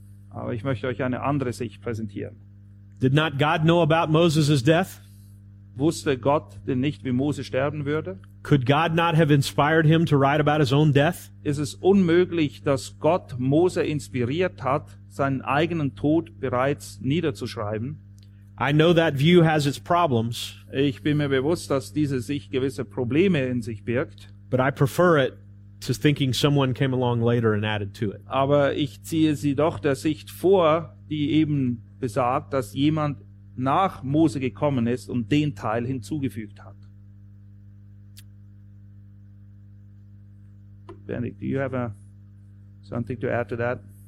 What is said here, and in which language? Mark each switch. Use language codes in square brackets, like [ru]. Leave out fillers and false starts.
[de] Aber ich möchte euch eine andere Sicht präsentieren. [en] Did not God know about Moses' death? [de] Wusste Gott denn nicht, wie Mose sterben würde? [en] Could God not have inspired him to write about his own death? [de] Ist es unmöglich, dass Gott Mose inspiriert hat, seinen eigenen Tod bereits niederzuschreiben? [en] I know that view has its problems. [de] Ich bin mir bewusst, dass diese sich gewisse Probleme in sich birgt. [en] But I prefer it to thinking someone came along later and added to it. [de] Aber ich ziehe sie doch der Sicht vor, die eben besagt, dass jemand nach Mose gekommen ist und den Teil hinzugefügt hat. [en] Benedict, do you have something to add to that?